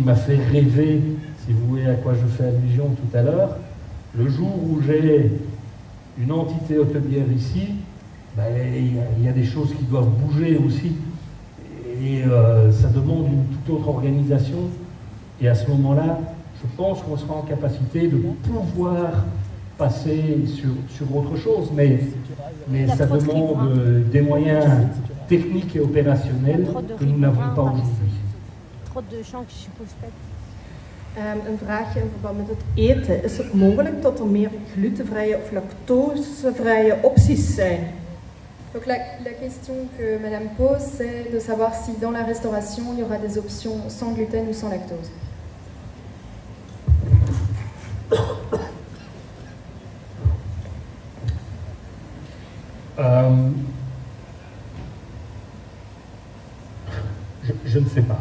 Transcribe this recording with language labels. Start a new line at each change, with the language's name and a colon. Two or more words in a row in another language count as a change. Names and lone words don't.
French: m'a fait rêver, si vous voyez à quoi je fais allusion tout à l'heure, le jour où j'ai une entité hôtelière ici, il y a des choses qui doivent bouger aussi, et ça demande une toute autre organisation, et à ce moment-là, je pense qu'on sera en capacité de pouvoir passer sur autre chose, mais ça demande des moyens techniques et opérationnels que nous n'avons pas aujourd'hui. Trop de gens qui je respecte.
Dutch: Een vraagje in verband met het eten. Is het mogelijk dat er meer glutenvrije of lactosevrije opties zijn?
French: Donc la question que Madame pose, c'est de savoir si dans la restauration, il y aura des options sans gluten ou sans lactose. Je ne sais pas.